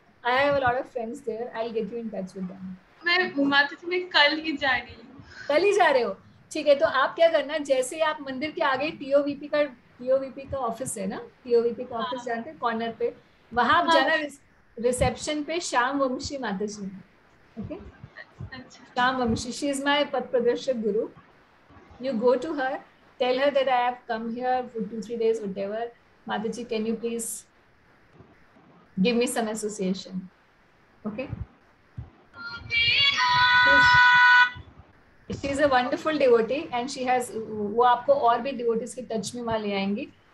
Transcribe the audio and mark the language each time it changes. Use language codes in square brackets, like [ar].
[en] I have a lot of friends there. I'll get you in touch with them. [hi] मैं कल ही जा रही हूँ। कल ही जा रहे हो? ठीक है, तो आप क्या करना, जैसे आप मंदिर के आगे टीओवीपी का ऑफिस है ना, टीओवीपी का ऑफिस जानते हैं, कॉर्नर पे, वहां आप जाना, रिसेप्शन पे श्याम वंशी माता जी, okay, Shyam Banshi, [en] she is my [hi] पथ प्रदर्शक गुरु। [en] You go to her, tell her that I have come here for 2-3 days, whatever. Mataji, can you please give me some association? Okay. She is a wonderful devotee and she has, [hi] वो आपको और भी devotees के touch में वहाँ ले आएंगी.